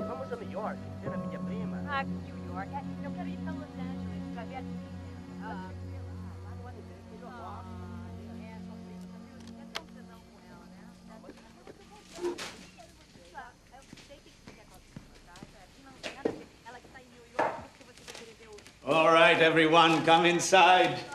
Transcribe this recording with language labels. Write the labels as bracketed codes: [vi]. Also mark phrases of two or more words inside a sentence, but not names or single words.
[pt] Casa New York, era minha prima. Ah, New York. Eu quero ir para Los Angeles para ver a [en] All right, everyone, come inside.